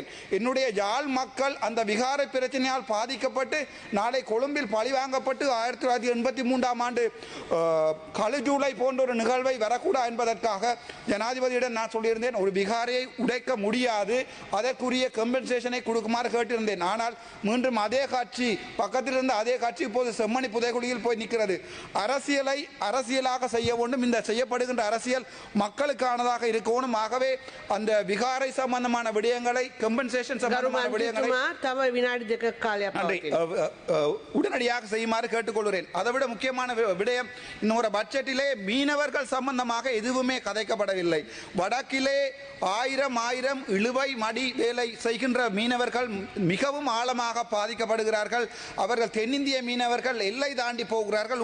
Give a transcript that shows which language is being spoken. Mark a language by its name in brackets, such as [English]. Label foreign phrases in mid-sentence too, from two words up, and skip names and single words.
[Tamil] என்னுடைய யாழ் மக்கள் அந்த விகாரை பிரச்சனையால் பாதிக்கப்பட்டு நாளை கொழும்பில் பழிவாங்கப்பட்டு 1983 ஆண்டு கழுஜூலை போன்ற ஒரு நிகழ்வை வரக்கூடாது என்பதற்காக ஜனாதிபதியிடம் நான் சொல்லியிருந்தேன், ஒரு விகாரையை உடைக்க முடியாது, அதற்குரிய கம்பன்சேஷனை கொடுக்குமாறு கேட்டிருந்தேன். ஆனால் மீண்டும் அதே காட்சி, பக்கத்தில் இருந்த அதே காட்சி இப்போது செம்மணி புதைகுழியில் போய் நிற்கிறது. அரசியலை அரசியலாக செய்ய வேண்டும். இந்த செய்யப்படுகின்ற அரசியல் மக்களுக்கானதாக இருக்கணும். ஆகவே அந்த விகாரை சம்பந்தமான விடயங்களை, கம்பன்சேஷன் சம்பந்தமான விடயங்களை [Sinhala] තම විනාඩි 2ක කාලයක් පවතිනවා. [Tamil] உடனடியாக செய்யுமாறு கேட்டுக்கொள்கிறேன். அதைவிட முக்கியமான விடயம், இன்னொரு பட்ஜெட்டிலே மீனவர்கள் சம்பந்தமாக எதுவுமே கதைக்கப்படவில்லை. வடக்கிலே ஆயிரம் இழுவை மடி வேலை செய்கின்ற மீனவர்கள் மிகவும் ஆழமாக பாதிக்கப்படுகிறார்கள். அவர்கள் தென்னிந்திய மீனவர்கள் எல்லை தாண்டி போகிறார்கள்.